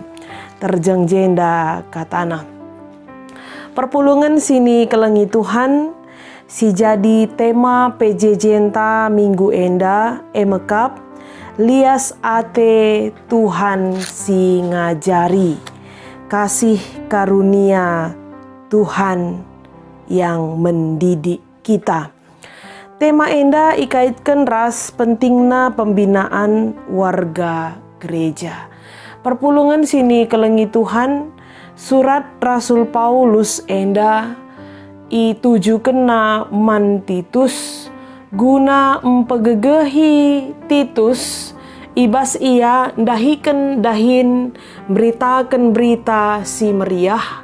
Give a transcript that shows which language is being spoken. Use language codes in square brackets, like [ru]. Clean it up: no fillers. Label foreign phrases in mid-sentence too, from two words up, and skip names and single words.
[btx] Terjeng jenda katana. Perpulungan sini kelengi Tuhan. Si jadi tema PJJ enta minggu enda emekap. Lias ate Tuhan si ngajari. [id] Kasih karunia Tuhan yang mendidik kita. [btx] Tema enda ikaitkan ras pentingna pembinaan warga gereja. Perpulungan sini kelengi Tuhan, surat Rasul Paulus enda itujukenna man Titus guna empegegehi Titus ibas ia dahiken dahin beritakan berita si meriah.